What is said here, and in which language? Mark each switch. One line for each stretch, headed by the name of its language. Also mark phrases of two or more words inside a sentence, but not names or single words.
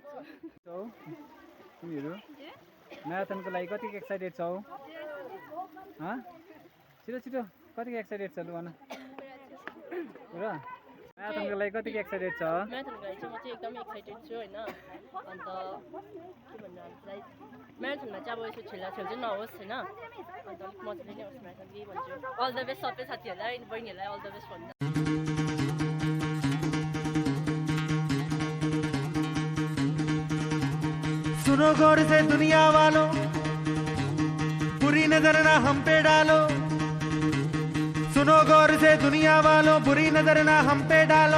Nepali: छौ तिमीहरू म्याराथनको लागि कति एक्साइटेड छौ छिटो छिटो कति एक्साइटेड छ लु भन पुरा म्याराथनको लागि कति एक्साइटेड छ म्याराथनको लागि चाहिँ म चाहिँ एकदमै एक्साइटेड छु होइन अन्त के भन्नु हामीलाई म्याराथनमा चाहिँ अब यसो छेल्छेल चाहिँ नहोस् होइन अन्त अलिक मजाले नै होस् म्याराथन केही भन्छु
English: all the best
Nepali: सबै साथीहरूलाई बहिनीहरूलाई
English: all the best
Nepali: भन्नु
Hindi: सुनो गौर से दुनिया वालों, बुरी नजर ना हम पे डालो। सुनो गौर से दुनिया वालों, बुरी नजर ना हम पे डालो।